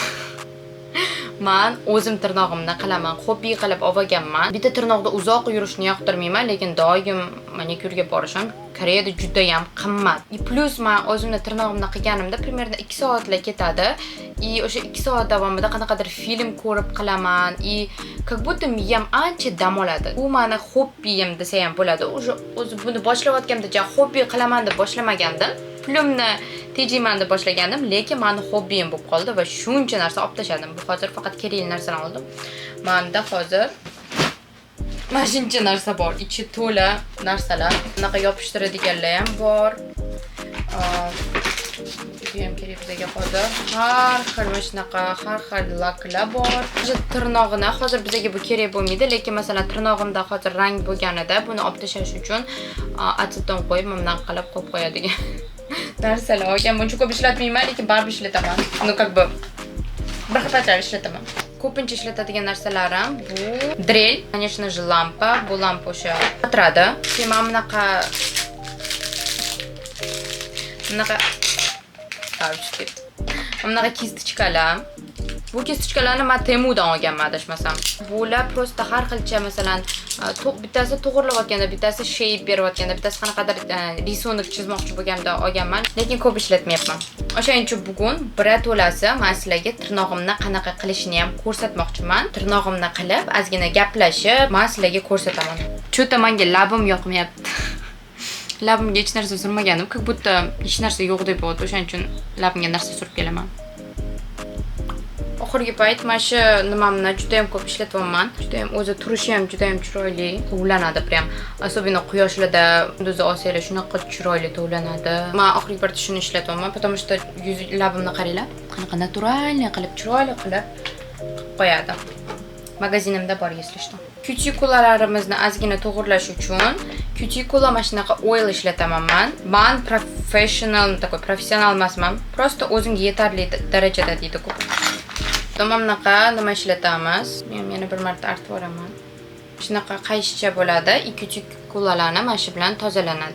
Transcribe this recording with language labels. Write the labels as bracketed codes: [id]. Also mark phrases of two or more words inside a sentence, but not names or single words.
[uz] Men o'zim tirnog'imni qilaman, hobbi qilib olganman. Bitta tirnoqda uzoq yurishni yoqtirmayman, lekin doim manikyurga borishim Koreyada juda ham qimmat. Plus men o'zimni tirnog'imni qilganimda примерно 2 soatlar ketadi. O'sha 2 soat davomida qanaqadir film ko'rib qilaman. [ru] Как будто [uz] miyam ancha dam oladi. Bu meni hobbiyim desa ham bo'ladi. O'zi buni boshlayotganimda hobbi qilaman deb boshlamagandim. Pulimni tejayman deb boshlagandim, lekin meni hobbiyim bo'lib qoldi va shuncha narsa olib tashladim. Bu hozir faqat kerakli narsalarni oldim. Menda hozir mana shuncha narsa bor. Ichi to'la narsalar. Bunaqa yopishtiradiganlar ham bor. Ham kerak bizga hozir. Har xil shunaqa, har xil laklar bor. O'sha tirnog'ini hozir bizga bu kerak bo'lmaydi, lekin masalan tirnog'imda hozir rang bo'lganida buni olib tashlash uchun aseton qo'yib, bundan qilib qo'yib qo'yadigan narsalar olgan. Buncha ko'p ishlatmayman, lekin baribir ishlataman. [ru] Ну как бы [uz] bir xil ishlataman. Ko'pincha ishlatadigan narsalarim bu drel, [ru] конечно же, [uz] lampa. Bu lampa o'sha qotiradi. Mana bunaqa bunaqa kistочкаlar. Bu kistочкаlarni men Temudan olganman adashmasam. Bular просто har xilcha masalan bittasi to'g'irlayotganda, bittasi shade berayotganda, bittasi qanaqadir risonik chizmoqchi bo'lganda olganman, lekin ko'p ishlatmayapman. O'shaning uchun bugun birato'lasi men sizlarga tirnog'imni qanaqa qilishini ham ko'rsatmoqchiman. Tirnog'imni qilib, ozgina gaplashib, men sizlarga ko'rsataman. Cho'ta menga labim yoqmayapti. Labimga hech narsa surmaganim, [ru] как будто [uz] hech narsa yo'q deb bo'ldi. O'shaning uchun labimga narsa surib kelaman. Oxirgi payt mana shu nimamni juda ham ko'p ishlatyapman. Juda ham o'zi turishi ham juda ham chiroyli, tovlanadi prям. Особенно quyoshlarda kunduzi olsanglar shunaqa chiroyli tovlanadi. Men oxirgi paytda shuni ishlatyapman, [ru] потому что [uz] labimni qaranglar, qanaqa naturalniy qilib, chiroyli qilib qo'yadi. Magazinimda bor, [ru] если что. [uz] Kutikulalarimizni ozgina to'g'irlash uchun kutikula mana shunaqa oil ishlataman men. Men professional emasman. Просто o'zimga yetarli darajada deydi-ku. Bunaqa nima ishlatamiz? Men yana bir marta artib o'raman. Shunaqa qayishcha bo'ladi. Kutikulalarni mana shu bilan tozalanadi.